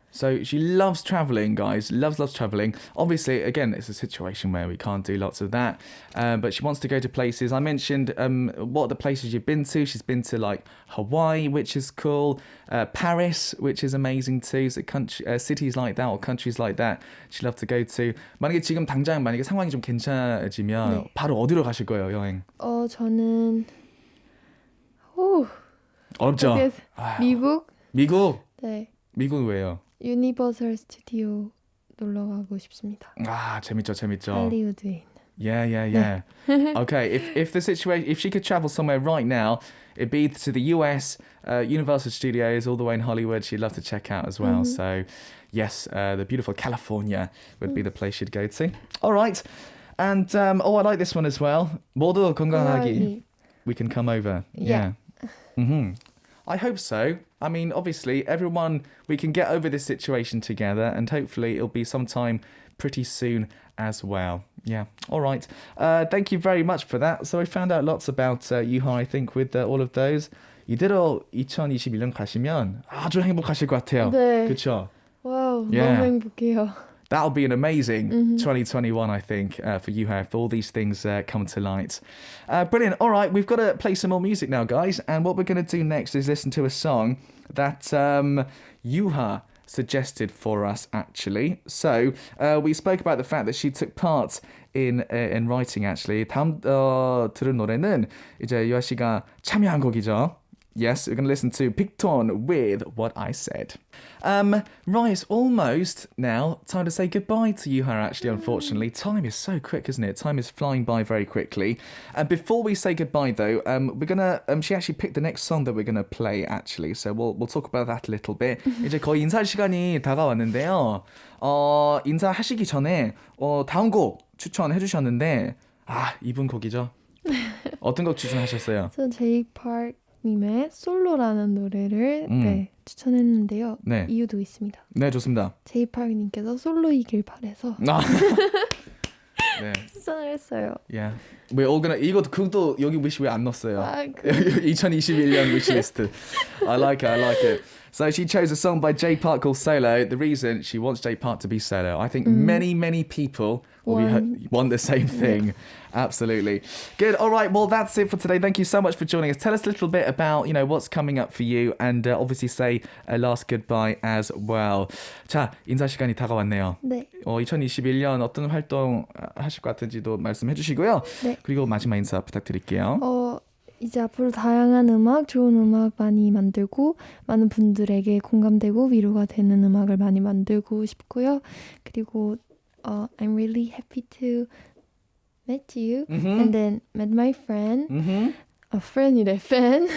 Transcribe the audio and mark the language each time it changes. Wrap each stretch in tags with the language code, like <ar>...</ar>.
<en>So she loves traveling, guys. Loves traveling. Obviously, again, it's a situation where we can't do lots of that. But she wants to go to places. I mentioned what are the places you've been to. She's been to like Hawaii, which is cool. Paris, which is amazing too. So cities like that or countries like that, she'd love to go to.</en> <ko>만약에 지금 당장 상황이 좀 괜찮아지면 네. 바로 어디로 가실 거예요, 여행? 저는 어렵죠? 미국? 네. 네. 미국은 왜요? 유니버설 스튜디오 놀러 가고 싶습니다. 재밌죠. 할리우드에 있는.</ko> <en>Yeah. Okay, if she could travel somewhere right now, it'd be to the US, Universal Studios, all the way in Hollywood. She'd love to check out as well. So, yes, the beautiful California would be the place she'd go to. All right, and I like this one as well.</en> <ko>모두 건강하기.</ko> <en>We can come over. Yeah. I hope so. I mean, obviously, everyone, we can get over this situation together and hopefully it'll be sometime pretty soon as well. Yeah. All right. Thank you very much for that. So I found out lots about YOUHA, I think, with all of those.</en> <ko>이대로 2021년 가시면 아주 행복하실 것 같아요. 네. 그렇죠? 와우,</ko> <en>Yeah.</en> <ko>너무 행복해요.</ko> <en>That'll be an amazing 2021, I think, for YOUHA, if all these things come to light. Brilliant. All right, we've got to play some more music now, guys. And what we're going to do next is listen to a song that YOUHA suggested for us, actually. So we spoke about the fact that she took part in writing, actually.</en> <ko>다음 들은 노래는 이제 유하 씨가 참여한 곡이죠.</ko> <en>Yes, we're going to listen to Picton with What I Said. Right, it's almost now time to say goodbye to YOUHA, actually, unfortunately. Time is so quick, isn't it? Time is flying by very quickly. And before we say goodbye, though, we're going to... she actually picked the next song that we're going to play, actually. So we'll talk about that a little bit.</en> <ko>이제 거의 인사할 시간이 다가왔는데요. 인사하시기 전에 다음 곡 추천해 주셨는데 이분 곡이죠? 어떤 곡 추천하셨어요? 저 제이팍님의 솔로라는 노래를 추천했는데요. 네. 이유도 있습니다. 네, 좋습니다. 제이팍님께서 솔로이길 바래서 네. 추천을 했어요.</ko> <en>Yeah. We're all gonna</en> <ko>그것도 여기 wish 왜 안 넣었어요? 2021년</ko> <en>wish list. I like it. So she chose a song by Jay Park called Solo. The reason she wants Jay Park to be solo. I think many people want the same thing. Absolutely. Good. All right. Well, that's it for today. Thank you so much for joining us. Tell us a little bit about, what's coming up for you and obviously say a last goodbye as well.</en> <ko>자, 인사 시간이 다가왔네요. 네. 2021년 어떤 활동 하실 것 같은지도 말씀해 주시고요. 네. 그리고 마지막 인사 부탁드릴게요. 이제 앞으로 다양한 음악, 좋은 음악 많이 만들고 많은 분들에게 공감되고 위로가 되는 음악을 많이 만들고 싶고요. 그리고</ko> <en>I'm really happy to met you and then met my friend. friend이래, fan.</en>